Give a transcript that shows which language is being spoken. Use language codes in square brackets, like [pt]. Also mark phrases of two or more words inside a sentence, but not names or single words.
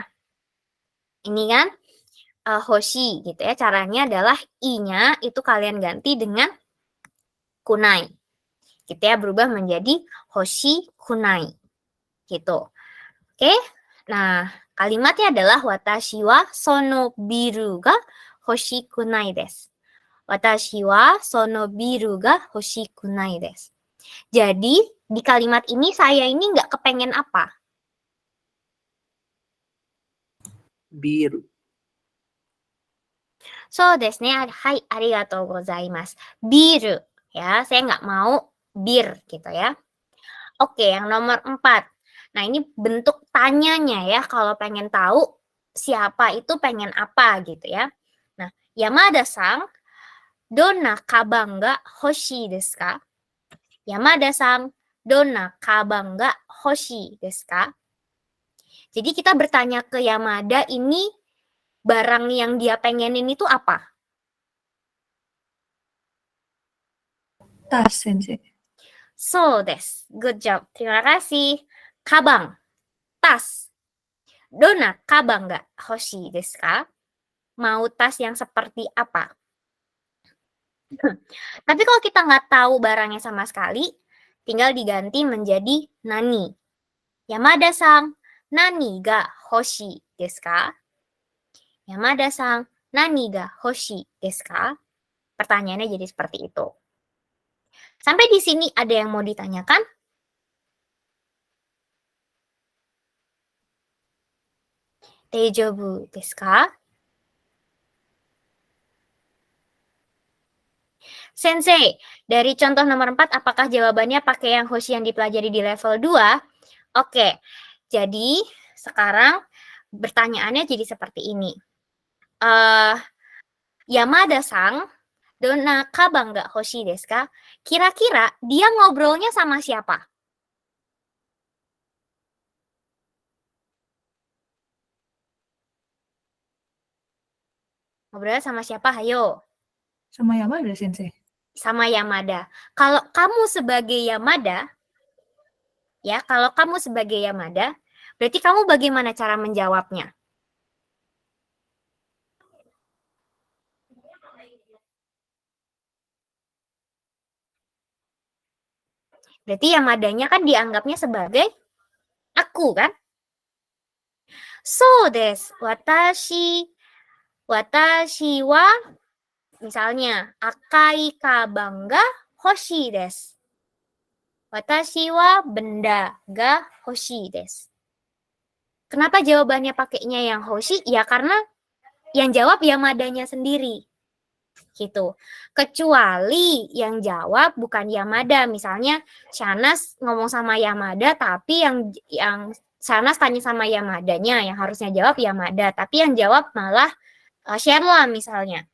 [id] Ini kan hoshi gitu ya. Caranya adalah i-nya itu kalian ganti dengan kunai. Gitu ya, berubah menjadi hoshi kunai. Gitu. Oke. Nah, kalimatnya adalah [ja] 私はそのビルが欲しくないです. 私はそのビルが欲しくないです. [id] Jadi, di kalimat ini saya ini nggak kepengen apa? Biru. [ja] そうですね、はい、ありがとうございます. [id] Biru, ya, saya nggak mau bir, gitu ya. Oke, yang nomor 4. Nah, ini bentuk tanyanya ya, kalau pengen tahu siapa itu pengen apa, gitu ya. Nah, [ja] 山田さん、どんなかばんが欲しいですか? 山田さん、どんなかばんが欲しいですか? [id] Jadi kita bertanya ke Yamada, ini barang yang dia pengenin itu apa? Tas sensei. [ja] そうです. [en] Good job. [id] Terima kasih. Kabang. Tas. [ja] どんなかばんが欲しいですか? [id] Mau tas yang seperti apa? Tapi kalau kita nggak tahu barangnya sama sekali, tinggal diganti menjadi nani. [ja] 山田さん、何が欲しいですか? 山田さん、何が欲しいですか? [id] Pertanyaannya jadi seperti itu. Sampai di sini ada yang mau ditanyakan? [ja] 大丈夫ですか? [id] Sensei, dari contoh nomor 4, apakah jawabannya pakai yang hoshi yang dipelajari di level 2? Oke, jadi Sekarang pertanyaannya jadi seperti ini. [ja] 山田さん、どんなかばんが欲しいですか? [id] Kira-kira dia ngobrolnya sama siapa? Ngobrolnya sama siapa? Hayo. Sama Yamada, Sensei. Sama Yamada. Kalau kamu sebagai Yamada, ya, kalau kamu sebagai Yamada, berarti kamu bagaimana cara menjawabnya? Berarti Yamadanya kan dianggapnya sebagai aku, kan? [ja] そうです. 私は, misalnya, 赤いかばんが欲しいです. 私は benda が欲しいです. [id] Kenapa jawabannya pakainya yang hoshi? Ya karena yang jawab Yamadanya sendiri. Gitu. Kecuali yang jawab bukan Yamada. Misalnya Shanas ngomong sama Yamada, tapi yang Shanas tanya sama Yamadanya, yang harusnya jawab Yamada, tapi yang jawab malah Sherla misalnya.